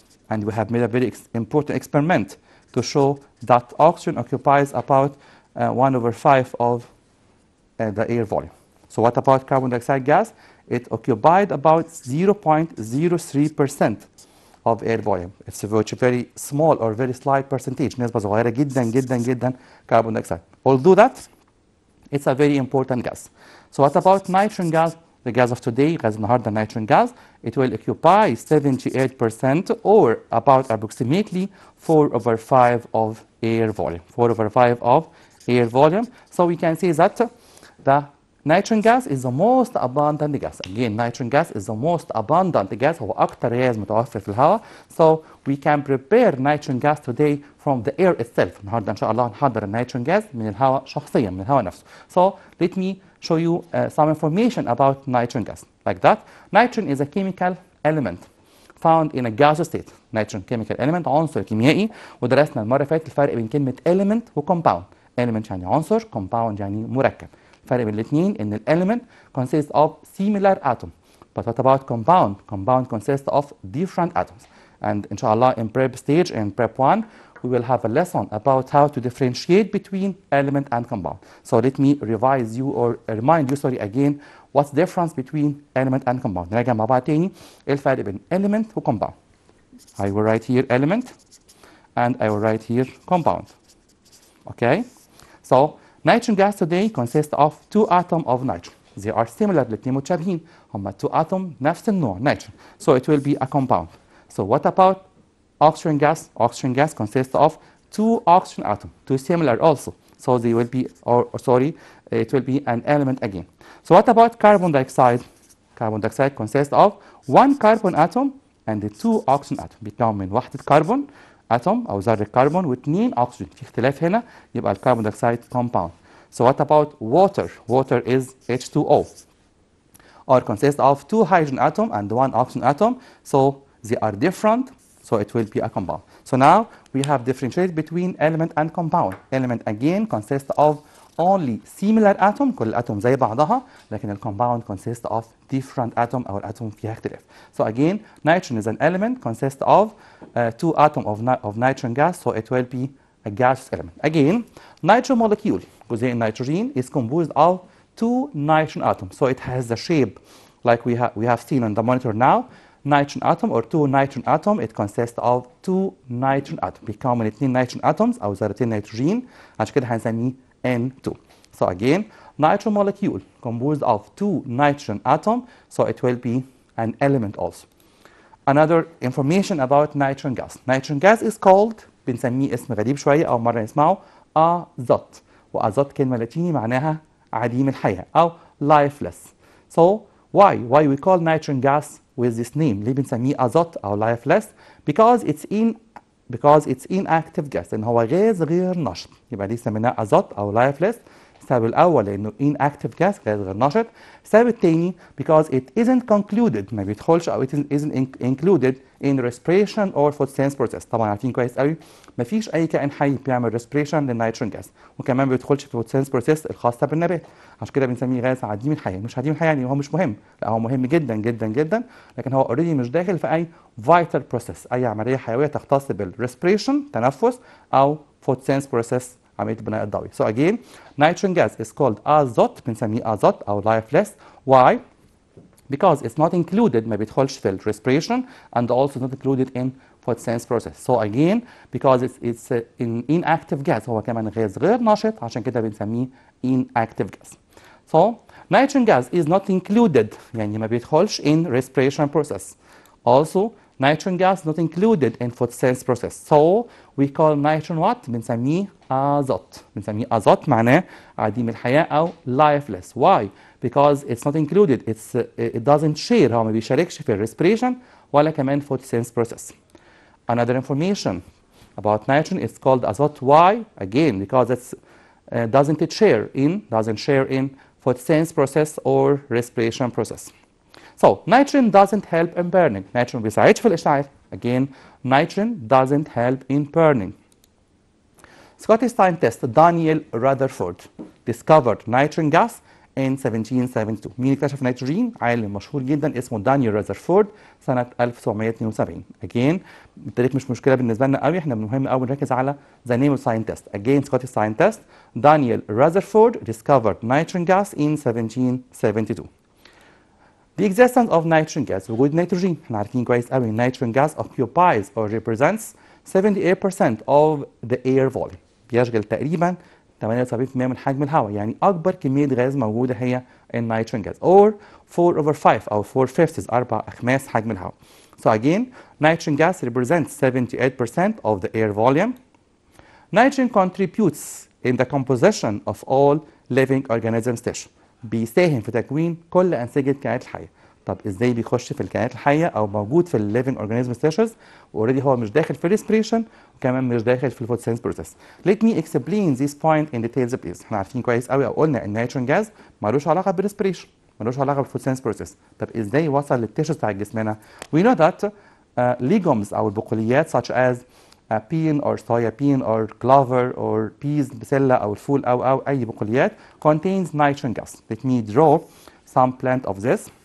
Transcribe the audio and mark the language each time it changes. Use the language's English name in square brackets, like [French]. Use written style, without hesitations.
[English] And we have made a very important experiment to show that oxygen occupies about 1/5 of the air volume. So what about carbon dioxide gas? It occupied about 0.03% of air volume. It's a very small or very slight percentage. [Arabic] نسبة صغيرة جدا جدا جدا carbon dioxide. [English] Although that it's a very important gas. So what about nitrogen gas? The gas of today, [Arabic] غاز النهارده [English] nitrogen gas, it will occupy 78%, or about approximately 4/5 of air volume. 4/5 of air volume. So we can say that the nitrogen gas is the most abundant gas. Again, nitrogen gas is the most abundant gas. [Arabic] هو أكتر غاز متوفر في الهواء. [English] So we can prepare nitrogen gas today from the air itself. [Arabic] النهارده إن شاء الله هنحضر النيتروجين gas من الهواء شخصيا، من الهواء نفسه. [English] So let me show you some information about nitrogen gas. Like that, nitrogen is a chemical element found in a gaseous state. [Arabic] nitrogen chemical element عنصر كيميائي، ودرسنا المرة اللي فاتت الفرق بين كلمة element و compound. element يعني عنصر، compound يعني مركب. الفرق بين الاثنين ان [English] element consists of similar atoms. But what about compound? Compound consists of different atoms. And inshallah in prep stage, in prep 1, we will have a lesson about how to differentiate between element and compound. So let me revise you or remind you again what's the difference between element and compound. [Arabic] نراجع مع بعض تاني ايه الفرق بين element و compound. [English] I will write here element and I will write here compound. Okay? So nitrogen gas today consists of 2 atoms of nitrogen. They are similar, [Arabic] الاثنين متشابهين. هما 2 atoms نفس النوع nitrogen. [English] So it will be a compound. So what about oxygen gas? Oxygen gas consists of 2 oxygen atoms, 2 similar also. So they will be, it will be an element again. So what about carbon dioxide? Carbon dioxide consists of 1 carbon atom and 2 oxygen atoms. [Arabic] بيتكون من وحدة كربون atom أو ذرة كربون واثنين أكسجين. في اختلاف هنا يبقى الكربون دايوكسيد compound. [English] So what about water? Water is H2O, or consists of 2 hydrogen atom and 1 oxygen atom. So they are different, so it will be a compound. So now we have differentiated between element and compound. Element again consists of only similar atom، [Arabic] كل الاتوم زي بعضها، لكن الكومباوند [English] consists of different atom [Arabic] أو الاتوم فيها اختلاف. [English] So again, nitrogen is an element consists of 2 atoms of nitrogen gas, so it will be a gaseous element. Again, nitrogen molecule, [Arabic] جزيء النيتروجين, [English] is composed of 2 nitrogen atoms. So it has the shape like we have seen on the monitor now. Nitrogen atom or 2 nitrogen atom, it consists of 2 nitrogen atoms. بيتكون من 2 nitrogen atoms أو ذرتين nitrogen, عشان كده هنسميه N2. So again, nitrogen molecule composed of 2 nitrogen atom, so it will be an element also. Another information about nitrogen gas. Nitrogen gas is called، [Arabic] بنسميه اسم غريب شوية أو مرة نسمعه أزوت. وأزوت كلمة لاتيني معناها عديم الحياة أو lifeless. [English] So why we call nitrogen gas with this name؟ [Arabic] ليه بنسميه أزوت أو [English] lifeless؟ because it's inactive gas، [Arabic] لأن هو غاز غير نشط، يبقى دي سميناه أزوت أو [English] lifeless. [Arabic] السبب الأول لأنه inactive gas، غاز غير نشط. السبب الثاني [English] because it isn't concluded، [Arabic] ما بيدخلش أو [English] it isn't included in respiration or photosynthesis process. [Arabic] طبعا عارفين كويس قوي ما فيش أي كائن حي بيعمل respiration للنيتروجين gas، وكمان ما بيدخلش في photosynthesis process الخاصة بالنبات، عشان كده بنسميه غاز عديم الحياة. مش عديم الحياة يعني هو مش مهم، لا هو مهم جدا جدا جدا، لكن هو اوريدي مش داخل في أي vital process، أي عملية حيوية تختص بالrespiration تنفس أو photosynthesis process عملية البناء الضوئي. [English] So again, nitrogen gas is called azote، [Arabic] بنسميه أزوت أو [English] lifeless. Why? Because it's not included، [Arabic] ما بيدخلش في [English] respiration and also not included in photosynthesis process. So again, because it's in inactive gas، [Arabic] هو كمان غاز غير نشط، عشان كده بنسميه [English] inactive gas. So nitrogen gas is not included، [Arabic] يعني ما بيدخلش [English] in respiration process. Also, Nitrogen gas not included in photosynthesis process. So we call nitrogen what? [Arabic] بنسميه أزوت. بنسميه أزوت معناه عديم الحياة أو lifeless. [English] Why? Because it's not included. It doesn't share. [Arabic] هو ما بيشاركش في respiration ولا كمان photosynthesis process. [English] Another information about nitrogen is called azote. Why? Again, because it's doesn't share in photosynthesis process or respiration process. So nitrogen doesn't help in burning. [Arabic] Nitrogen ما بيساعدش في الإشعاع. [English] Again, nitrogen doesn't help in burning. Scottish scientist Daniel Rutherford discovered nitrogen gas in 1772. [Arabic] مين اكتشف نيتروجين؟ عالم مشهور جدا اسمه دانيال رذرفورد سنة 1772. Again التاريخ مش مشكلة بالنسبة لنا قوي، احنا مهم قوي نركز على [English] the name of scientist. Again Scottish scientist Daniel Rutherford discovered nitrogen gas in 1772. The existence of nitrogen gas [Arabic] وجود نيتروجين احنا عارفين كويس قوي [English] nitrogen gas occupies or represents 78% of the air volume. [Arabic] بيشغل تقريبا 78% من حجم الهواء، يعني أكبر كمية غاز موجودة هي النيتروجين غاز or 4/5 أو 4/5 4 أخماس حجم الهواء. [English] So again, nitrogen gas represents 78% of the air volume. Nitrogen contributes in the composition of all living organisms tissue. [Arabic] بيساهم في تكوين كل أنسجة الكائنات الحية. طب ازاي بيخش في الكائنات الحيه او موجود في الليفنج اورجانيزم ستيشز واوريدي هو مش داخل في الريسبريشن وكمان مش داخل في الفوتوسينثيسيس بروسيس. [English] Let me explain this point in details please. [Arabic] احنا عارفين كويس قوي او قلنا ان النيتروجين جاز مالوش علاقه بالريسبريشن، مالوش علاقه بالفوتوسينثيسيس بروسيس. طب ازاي وصل للتيشوز بتاع جسمنا؟ [English] We know that legumes [Arabic] او البقوليات [English] such as bean or soya bean or clover or peas [Arabic] بسله او الفول او اي بقوليات [English] contains nitrogen gas. Let me draw some plant of this.